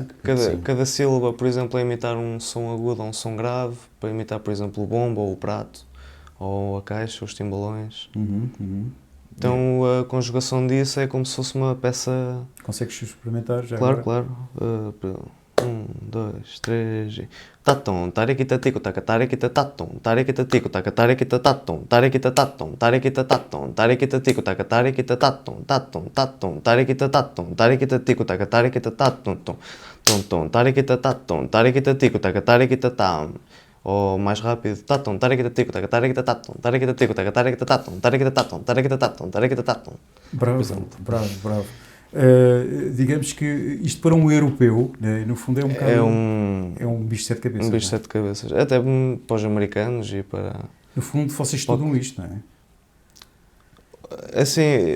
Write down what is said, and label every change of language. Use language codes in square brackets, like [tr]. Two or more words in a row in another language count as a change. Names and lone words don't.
[pt] Cada sílaba, por exemplo, é imitar um som agudo ou um som grave, para imitar, por exemplo, o bombo ou o prato, ou a caixa, os timbalões. Então a conjugação disso é como se fosse uma peça... Consegues experimentar já Claro, agora? claro. 1, 2, 3 e... Tatom, tarequita tico taca tarequita tatom, tarequita tico taca tarequita tatom, tarequita tatom, tarequita tatom, tarequita tico taca tarequita tatom, tatom, tarequita tatom, tarequita tico taca tarequita tatom, tom, tarequita tatom, tarequita tico taca tarequita tam. Ou mais rápido, tatom, tarequita tico taca tarequita tatom, tarequita tico taca tarequita tatom, tarequita tatom, tarequita tatom, tarequita tatom. Bravo. Digamos que isto para um europeu, né, no fundo é um bocado... É um bicho de sete cabeças. Um bicho de sete cabeças. Até para os americanos e para... No fundo, vocês estudam isto, não é? Assim...